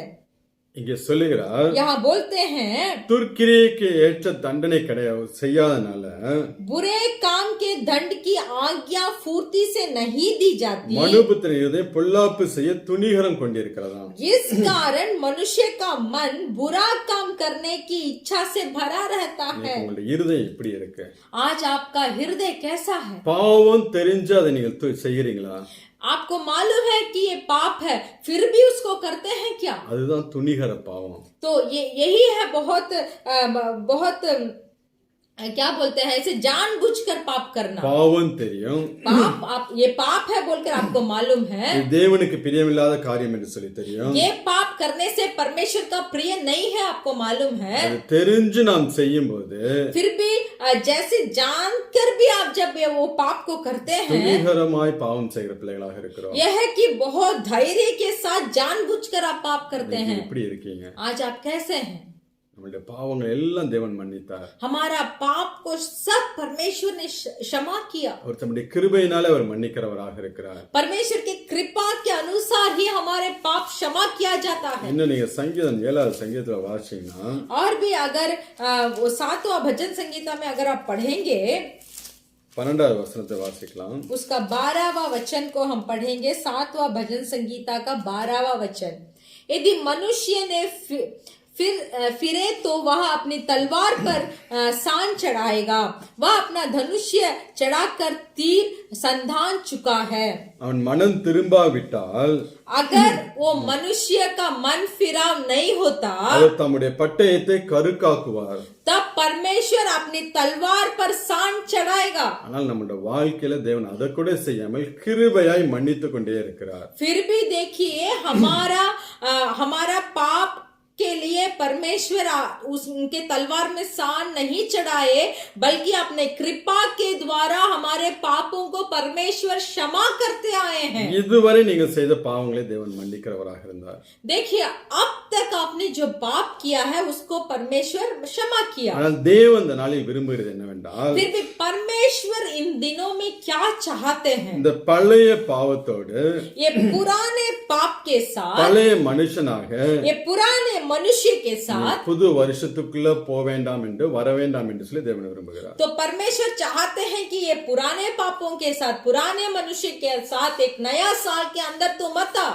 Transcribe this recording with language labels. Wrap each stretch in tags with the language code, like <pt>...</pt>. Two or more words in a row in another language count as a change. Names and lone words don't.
<ta>இங்கே சொல்லுகிறார்,</ta> <hi>यहाँ बोलते हैं,</hi> <ta>துர்க்கிரியைக்கு ஏற்ற தண்டனை கிடையாது செய்யாதனால</ta> <hi>बुरे काम के दंड की आज्ञा फुर्ती से नहीं दी जाती,</hi> <ta>மனுபுத்திர இருதயம் பொல்லாப்பு செய்ய துணிகரம் கொண்டிருக்கிறதாம்.</ta> <hi>इस कारण मनुष्य का मन बुरा काम करने की इच्छा से भरा रहता है।</hi> <ta>உங்களுடைய இருதயம் எப்படி இருக்கு?</ta> <hi>आज आपका हृदय कैसा है?</hi> <ta>பாவம் தெரிஞ்சு அதை நீங்கள் செய்கிறீங்களா?</ta> <hi>आपको मालूम है कि ये पाप है, फिर भी उसको करते हैं क्या?</hi> <ta>அதுதான் துணிகர பாவம்.</ta> <hi>तो यही है बहुत क्या बोलते हैं, इसे जानबूझकर पाप करना।</hi> <ta>பாவம் தெரியும்,</ta> <hi>ये पाप है बोलकर आपको मालूम है,</hi> <ta>இது தேவனுக்கு பிரியமில்லாத காரியம் என்று சொல்லி தெரியும்.</ta> <hi>ये पाप करने से परमेश्वर का प्रिय नहीं है, आपको मालूम है।</hi> <ta>அது தெரிஞ்சு நாம் செய்யும் போது</ta> <hi>फिर भी जैसे जानकर भी आप जब वो पाप को करते हैं,</hi> <ta>துணிகரமாய் பாவம் செய்கிற பிள்ளைகளாக இருக்கிறோம்.</ta> <hi>यह है कि बहुत धैर्य के साथ जानबूझकर आप पाप करते हैं।</hi> <ta>எப்படி இருக்கீங்க?</ta> <hi>आज आप कैसे हैं?</hi> <ta>நம்மளுடைய பாவங்கள் எல்லாம் தேவன் மன்னித்தார்.</ta> <hi>हमारा पाप को सब परमेश्वर ने क्षमा किया.</hi> <ta>அவர் தம்முடைய கிருபையினாலே அவர் மன்னிக்கிறவராக இருக்கிறார்.</ta> <hi>परमेश्वर की कृपा के अनुसार ही हमारे पाप क्षमा किया जाता है.</hi> <ta>இன்னும் நீங்க சங்கீதம் 7வது சங்கீதத்துல வாசிச்சீங்கன்னா</ta> <hi>और भी अगर वो 7वां भजन संगीता में अगर आप पढ़ेंगे</hi> <ta>12வது வசனத்தை வாசிக்கலாம்.</ta> <hi>उसका 12वां वचन को हम पढ़ेंगे. 7वां भजन संगीता का 12वां वचन. यदि मनुष्य ने फिरे तो वह अपनी तलवार पर सान चढ़ाएगा. वह अपना धनुष्य चढ़ाकर तीर संधान चुका है.</hi> <ta>அவன் மனம் திரும்பாவிட்டால்</ta> <hi>अगर वो मनुष्य का मन फिराव नहीं होता</hi> <ta>அவர் தம்முடைய பட்டயத்தை கருக்காக்குவார்.</ta> <hi>तब परमेश्वर अपनी तलवार पर सान चढ़ाएगा.</hi> <ta>ஆனால் நம்முடைய வாழ்க்கையில தேவன் அதை கூட செய்யாமல் கிருபையாய் மன்னித்து கொண்டே இருக்கிறார்.</ta> <hi>फिर भी देखिए हमारा पाप के लिए परमेश्वर उनके तलवार में सान नहीं चढ़ाए, बल्कि अपने कृपा के द्वारा हमारे पापों को परमेश्वर क्षमा करते आए हैं.</hi> <ta>இதுவரை நீங்க செய்த பாவங்களை தேவன் மன்னிக்கிறவராக இருந்தார்.</ta> <hi>देखिए अब तक आपने जो पाप किया है उसको परमेश्वर क्षमा किया.</hi> <ta>ஆனால் தேவன் இந்த நாளில் விரும்புகிறது என்னவென்றால்</ta> <hi>फिर भी परमेश्वर इन दिनों में क्या चाहते हैं?</hi> <ta>இந்த பழைய பாவத்தோடு</ta> <hi>ये पुराने पाप के साथ,</hi> <ta>பழைய மனுஷனாக</ta> <hi>ये पुराने मनुष्य के साथ</hi> <ta>புது வருஷத்துக்குள்ள போக வேண்டாம் என்று வர வேண்டாம் என்று சொல்லி தேவன் விரும்புகிறார்.</ta> <hi>तो परमेश्वर चाहते हैं कि ये पुराने पापों के साथ, पुराने मनुष्य के साथ एक नया साल के अंदर तो मत आ,</hi>